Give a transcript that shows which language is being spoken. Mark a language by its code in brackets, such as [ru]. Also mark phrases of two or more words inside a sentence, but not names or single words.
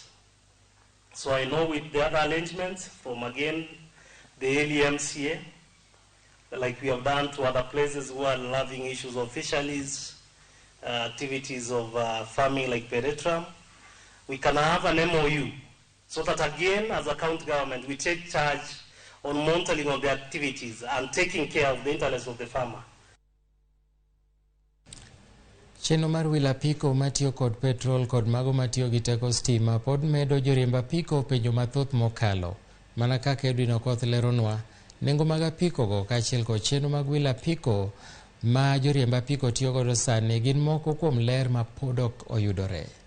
[en] So I know with the other arrangements from, again, the LMCA, like we have done to other places who are loving issues of fisheries, activities of farming like Peretram, we can have an MOU so that again, as a county government, we take charge on monitoring of the activities and taking care of the interests of the farmer. [luo] Chenro mar wilo apiko matiyo kod petrol kod mago matiyo gi teko stima pod medo joriemb apiko penjo mathoth mokalo. Mana kaka Edwin Okoth leronwa, nengo mag apikogo kaachiel kod chenro mag wilo apiko ma joriemb apiko tiyo godo sani gin moko kuom ler ma pod ok oyudore.